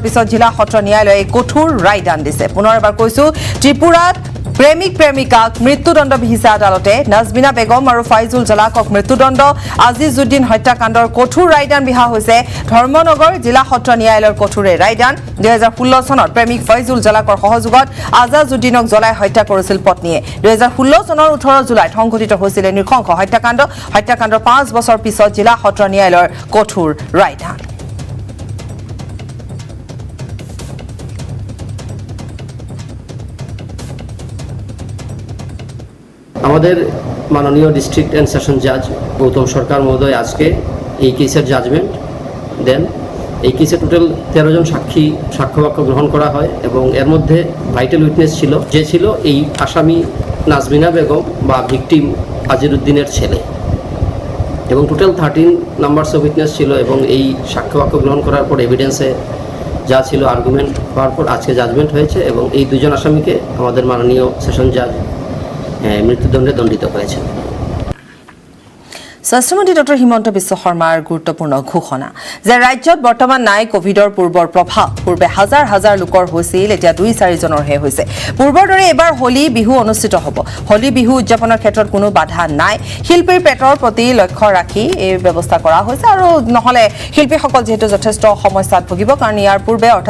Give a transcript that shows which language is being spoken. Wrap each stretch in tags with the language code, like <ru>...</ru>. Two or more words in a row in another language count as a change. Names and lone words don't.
<as>পিছত জিলা সত্ৰ ন্যায়ালয়ে কঠোৰ ৰায়দান দিছে পুনৰ এবাৰ কৈছো ত্ৰিপুৰাত প্ৰেমিক প্ৰেমিকাক মৃত্যুদণ্ড বিহিছে আদালতে নাজমিনা বেগম আৰু ফয়জুল জালাকক মৃত্যুদণ্ড আজিজুদ্দিন হত্যাকাণ্ডৰ কঠোৰ ৰায়দান বিহা হৈছে ধৰ্মনগৰ জিলা সত্ৰ ন্যায়ালয়ৰ কঠোৰ ৰায়দান 2016 চনত প্ৰেমিক ফয়জুল জালাকৰ সহযোগত আজিজুদ্দিনক জ্বলাই হত্যা কৰিছিল পত্নীয়ে 2016 চনৰ 18 জুলাইত সংঘটিত হৈছিল নৃশংস হত্যাকাণ্ডৰ 5 বছৰ পিছত জিলা সত্ৰ ন্যায়ালয়ৰ কঠোৰ ৰায়দান</as> <bn>আমাদের মাননীয়</bn> <en>district and session judge</en> <bn>গৌতম সরকার মহোদয় আজকে এই কেসের জাজমেন্ট দেন এই কেসে টোটাল 13 জন সাক্ষ্যবাক্য গ্রহণ করা হয় এবং এর মধ্যে</bn> <en>vital witness</en> <bn>ছিল এই আসামি নাজমিনা বেগম বা ভিকটিম আজিরুদ্দিনের ছেলে এবং</bn> <en>total 13 numbers of witness</en> <bn>ছিল এবং এই সাক্ষ্যবাক্য গ্রহণ করার পর এভিডেন্সে যা ছিল আর্গুমেন্ট হওয়ার পর আজকে জাজমেন্ট হয়েছে এবং এই দুজন আসামিকে আমাদের মাননীয়</bn> <en>session judge</en> <bn>মৃত্যুদণ্ডে দণ্ডিত করেছেন</bn> <as>স্বাস্থ্যমন্ত্ৰী ডক্টৰ হিমন্ত বিশ্ব শৰ্মাৰ গুৰুত্বপূৰ্ণ ঘোষণা যে ৰাজ্যত বৰ্তমান নাই কোভিডৰ পূৰ্বৰ প্ৰভাৱ পূৰ্বে হাজাৰ হাজাৰ লোকৰ হৈছিল এতিয়া 2-4 জনৰহে হৈছে পূৰ্বৰ দৰে এবাৰ হোলী বিহু অনুষ্ঠিত হ'ব হোলী বিহু উদযাপনৰ ক্ষেত্ৰত কোনো বাধা নাই শিল্পীৰ পেটৰ প্ৰতি লক্ষ্য ৰাখি এই ব্যৱস্থা কৰা হৈছে আৰু নহলে শিল্পীসকল যেহেতু যথেষ্ট সমস্যাত ভুগিব কাৰণ ইয়াৰ পূৰ্বে অৰ্থাৎ</as>